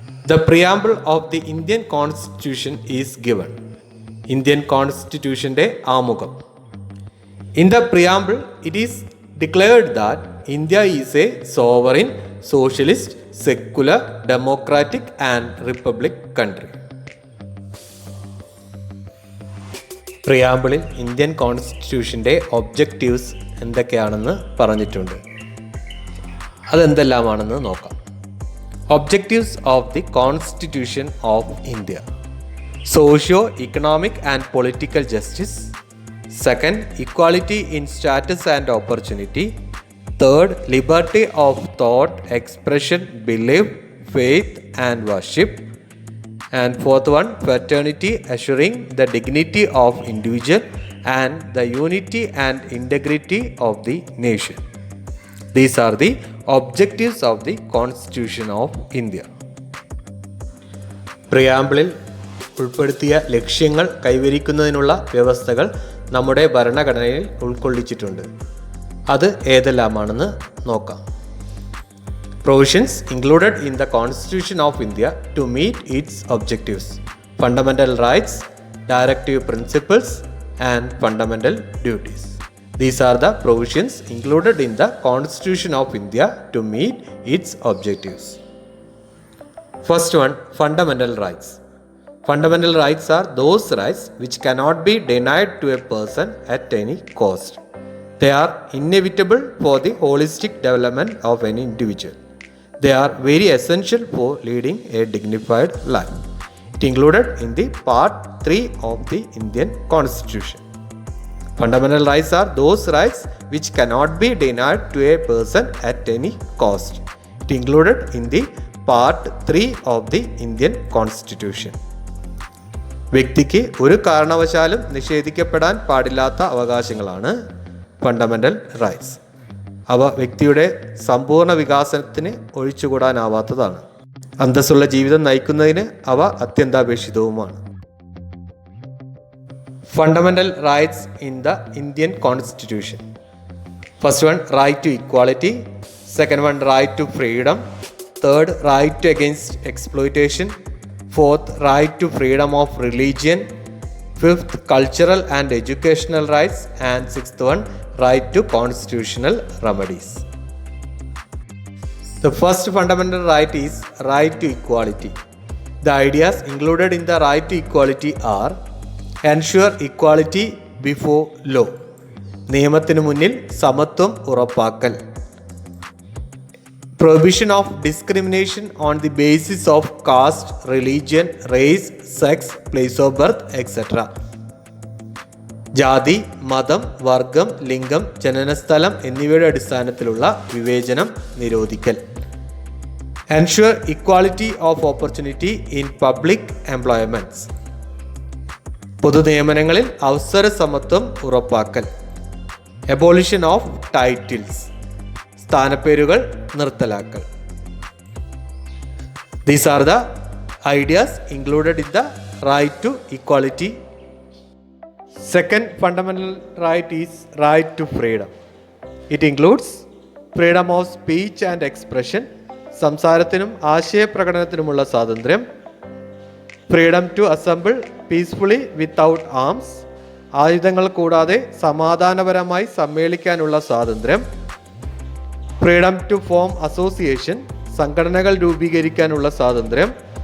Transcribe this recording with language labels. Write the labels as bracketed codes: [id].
[en] The preamble of the Indian Constitution is given. Indian Constitution's ആമുഖം. In the preamble, it is declared that India is a sovereign, socialist, secular, democratic and republic country. [ml] പ്രിയാമ്പിളിൽ Indian കോൺസ്റ്റിറ്റ്യൂഷൻ്റെ objectives എന്തൊക്കെയാണെന്ന് പറഞ്ഞിട്ടുണ്ട്. അതെന്തെല്ലാമാണെന്ന് നോക്കാം. [en] Objectives of the Constitution of India: socio-economic and political justice. Second, equality in status and opportunity. Third, liberty of thought, expression, belief, faith and worship. And fourth one, fraternity, assuring the dignity of individual and the unity and integrity of the nation. These are the objectives of the Constitution of India. [ml] പ്രിയാമ്പിളിൽ ഉൾപ്പെടുത്തിയ ലക്ഷ്യങ്ങൾ കൈവരിക്കുന്നതിനുള്ള വ്യവസ്ഥകൾ നമ്മുടെ ഭരണഘടനയിൽ ഉൾക്കൊള്ളിച്ചിട്ടുണ്ട്. അത് ഏതെല്ലാമാണെന്ന് നോക്കാം. [en] Provisions included in the Constitution of India to meet its objectives: fundamental rights, directive principles and fundamental duties. These are the provisions included in the Constitution of India to meet its objectives. First one, fundamental rights. Fundamental rights are those rights which cannot be denied to a person at any cost. They are inevitable for the holistic development of an individual. They are very essential for leading a dignified life. It included in the Part 3 of the Indian Constitution. Fundamental rights are those rights which cannot be denied to a person at any cost. It included in the Part 3 of the Indian Constitution. [ml] വ്യക്തിക്ക് ഒരു കാരണവശാലും നിഷേധിക്കപ്പെടാൻ പാടില്ലാത്ത അവകാശങ്ങളാണ് fundamental rights. അവ വ്യക്തിയുടെ സമ്പൂർണ്ണ വികാസത്തിന് ഒഴിച്ചുകൂടാനാവാത്തതാണ്. അന്തസ്സുള്ള ജീവിതം നയിക്കുന്നതിന് അവ അത്യന്താപേക്ഷിതവുമാണ്. [en] Fundamental rights in the Indian Constitution. First one, right to equality. Second one, right to freedom. Third, right to against exploitation. Fourth, right to freedom of religion. Fifth, cultural and educational rights. And sixth one, right to constitutional remedies. The first fundamental right is right to equality. The ideas included in the right to equality are: ensure equality before law. [ml] നിയമത്തിനു മുന്നിൽ സമത്വം ഉറപ്പാക്കൽ. [en] Prohibition of discrimination on the basis of caste, religion, race, sex, place of birth, etc. [ml] ജാതി, മതം, വർഗം, ലിംഗം, ജനനസ്ഥലം എന്നിവയുടെ അടിസ്ഥാനത്തിലുള്ള വിവേചനം നിരോധിക്കൽ. [en] Ensure equality of opportunity in public employments. [ml] പൊതുനിയമനങ്ങളിൽ അവസര സമത്വം ഉറപ്പാക്കൽ. [en] Abolition of titles. [ml] സ്ഥാനപ്പേരുകൾ നിർത്തലാക്കൽ. [en] These are the ideas included in the right to equality. Second fundamental right is right to freedom. It includes freedom of speech and expression. [ml] സംസാരത്തിനും ആശയപ്രകടനത്തിനുമുള്ള സ്വാതന്ത്ര്യം. [en] Freedom to assemble peacefully without arms. [ml] ആയുധങ്ങൾ കൂടാതെ സമാധാനപരമായി സമ്മേളിക്കാനുള്ള സ്വാതന്ത്ര്യം. [en] Freedom to form association. [ml] സംഘടനകൾ രൂപീകരിക്കാനുള്ള സ്വാതന്ത്ര്യം.